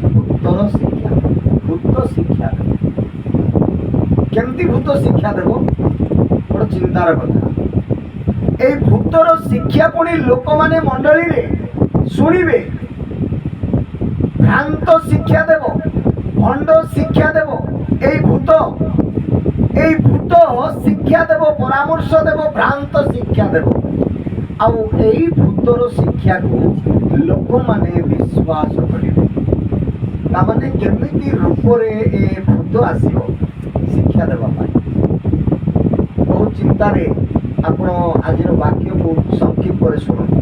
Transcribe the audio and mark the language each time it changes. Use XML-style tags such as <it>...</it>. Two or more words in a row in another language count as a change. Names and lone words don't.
<or>ଭୂତ ଶିକ୍ଷା କେମିତି ଭୂତ ଶିକ୍ଷା ଦେବ? ଗୋଟେ ଚିନ୍ତାର କଥା। ଏଇ ଭୂତର ଶିକ୍ଷା ପୁଣି ଲୋକମାନେ ମଣ୍ଡଳୀରେ ଶୁଣିବେ, ଭ୍ରାନ୍ତ ଶିକ୍ଷା ଦେବ, ଭଣ୍ଡ ଶିକ୍ଷା ଦେବ। ଏଇ ଭୂତ ଶିକ୍ଷା ଦେବ, ପରାମର୍ଶ ଦେବ, ଭ୍ରାନ୍ତ ଶିକ୍ଷା ଦେବ। ଆଉ ଏଇ ଭୂତର ଶିକ୍ଷାକୁ ଲୋକମାନେ ବିଶ୍ୱାସ କରିବେ। ତାମାନେ କେମିତି ରୂପରେ ଏ ଭୂତ ଆସିବ ଶିକ୍ଷା ଦେବା ପାଇଁ। ବହୁତ ଚିନ୍ତାରେ ଆପଣ ଆଜିର ବାକ୍ୟକୁ ସଂକ୍ଷିପ୍ତରେ ଶୁଣନ୍ତୁ।</or>